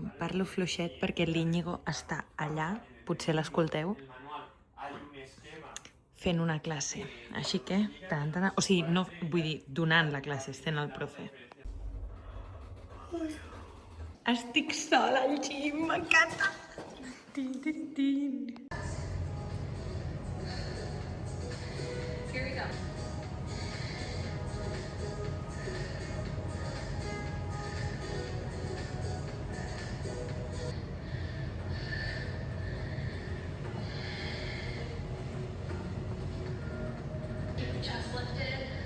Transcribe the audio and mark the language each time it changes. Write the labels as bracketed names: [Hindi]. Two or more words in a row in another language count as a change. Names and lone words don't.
[Catalan] Parlo fluixet perquè l'Íñigo està allà, potser l'escolteu, fent una classe. Així que, o sigui, no vull dir donant la classe, sent el profe. Estic sola al gym, m'encanta! Tin, tin, tin. [English] Here we go. Chest lifted.